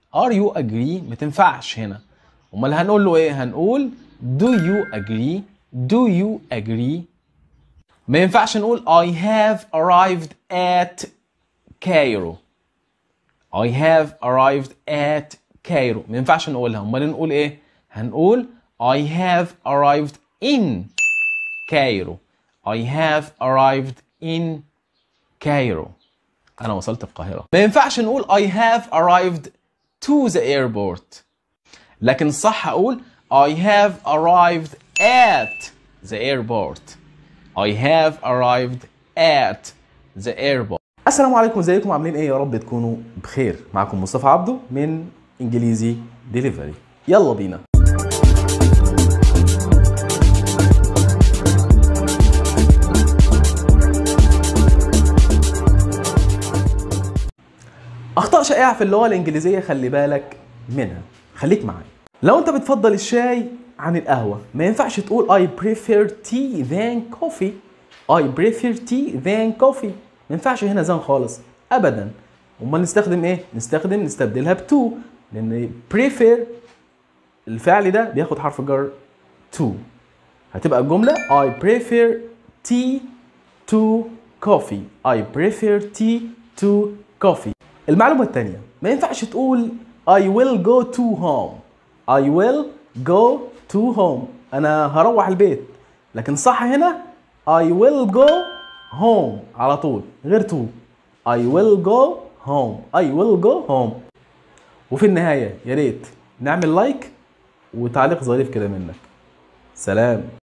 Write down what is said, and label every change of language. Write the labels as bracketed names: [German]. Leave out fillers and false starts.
[English] are you agree [Arabic] ما تنفعش هنا. امال هنقول له ايه؟ هنقول do you agree. [English] do you agree. [Arabic] ما ينفعش نقول [English] I have arrived at Cairo. I have arrived at Cairo. [Arabic] ما ينفعش نقولها. امال نقول ايه؟ [English] هنقول I have arrived in Cairo. I have arrived in Cairo. [Arabic] انا وصلت القاهرة. ما ينفعش نقول [English] I have arrived to the airport. [Arabic] لكن صح اقول [English] I have arrived at the airport. I have arrived at the airport. [Arabic] السلام عليكم، ازيكم عاملين ايه؟ يا رب تكونوا بخير. معكم مصطفى عبده من انجليزي ديليفري. يلا بينا. اخطاء شائعه في اللغه الانجليزيه خلي بالك منها. خليك معايا. لو انت بتفضل الشاي عن القهوه ما ينفعش تقول [English] I prefer tea than coffee. I prefer tea than coffee. [Arabic] ما ينفعش هنا than خالص ابدا. امال نستخدم ايه؟ نستبدلها ب to، لان prefer الفعل ده بياخد حرف جر to. هتبقى الجمله [English] I prefer tea to coffee. I prefer tea to coffee. [Arabic] المعلومة الثانية ما ينفعش تقول [English] I will go to home. I will go to home. [Arabic] أنا هروح البيت. لكن صح هنا [English] I will go home [Arabic] على طول غير to. [English] I will go home. I will go home. [Arabic] وفي النهاية يا ريت نعمل لايك وتعليق ظريف كده منك. سلام.